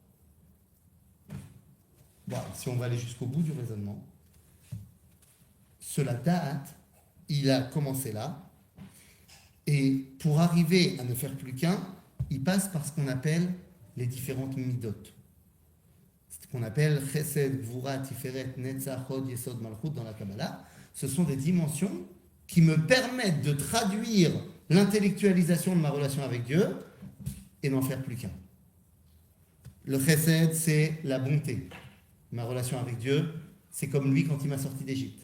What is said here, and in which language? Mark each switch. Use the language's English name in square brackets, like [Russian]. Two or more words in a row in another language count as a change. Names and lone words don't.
[French] Bon, si on va aller jusqu'au bout du raisonnement, cela da'at, il a commencé là, et pour arriver à ne faire plus qu'un, il passe par ce qu'on appelle les différentes midot. C'est ce qu'on appelle [Hebrew] חסד, גבורה, תפארת, נצח, הוד, יסוד, מלכות [French] dans la Kabbalah. Ce sont des dimensions qui me permettent de traduire l'intellectualisation de ma relation avec Dieu et n'en faire plus qu'un. Le chesed, c'est la bonté. Ma relation avec Dieu, c'est comme lui quand il m'a sorti d'Égypte.